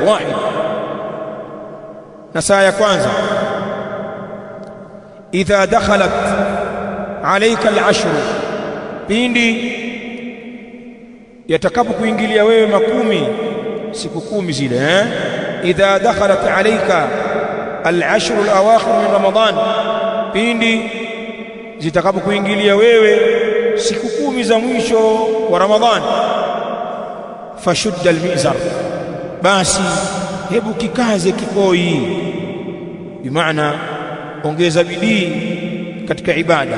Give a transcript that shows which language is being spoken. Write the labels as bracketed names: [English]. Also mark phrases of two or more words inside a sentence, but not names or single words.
[Swahili] Wahid, nasaha ya kwanza, [Arabic] إذا دخلت عليك العشر, [Swahili] pindi yatakapokuingilia wewe makumi, siku 10 zile, [Arabic] إذا دخلت عليك العشر الأواخر من رمضان, [Swahili] pindi zitakapokuingilia wewe siku 10 za mwisho wa Ramadhan, [Arabic] فشد المئزر, [Swahili] basi hebu kikaze kikoi, bimaana ongeza bidii katika ibada.